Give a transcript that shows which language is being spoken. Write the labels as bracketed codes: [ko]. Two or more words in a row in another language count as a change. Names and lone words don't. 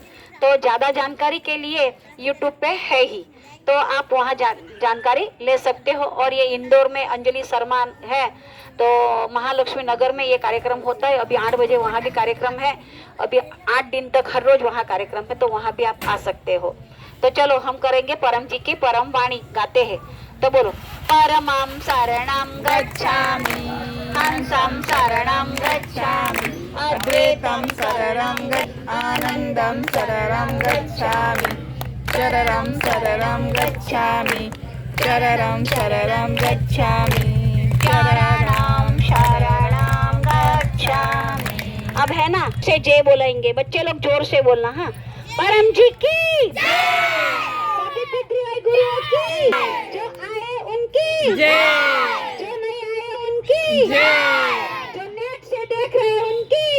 [hi] तो ज़्यादा जानकारी के लिए YouTube पे है ही, तो आप वहाँ जानकारी ले सकते हो। और ये इंदौर में अंजलि शर्मा है, तो महालक्ष्मी नगर में ये कार्यक्रम होता है। अभी 8 बजे वहाँ भी कार्यक्रम है। अभी 8 दिन तक हर रोज वहाँ कार्यक्रम है, तो वहाँ भी आप आ सकते हो। तो चलो हम करेंगे परम जी की परम वाणी, गाते हैं। तो बोलो, [pi] परमं शरणं गच्छामि, हंसं शरणं गच्छामि, अद्वैतं शरणं आनंदं शरणं गच्छामि, शरणं शरणं गच्छामि, शरणं शरणं गच्छामि, शरणं शरणं गच्छामि। [hi] अब है ना, से जय बोलेंगे, बच्चे लोग जोर से बोलना। हाँ, परम जी की सभी पितृवाई गुरुओं की, जो आए उनकी जय, जो नहीं आए उनकी जय, जो नेट से देख रहे हैं उनकी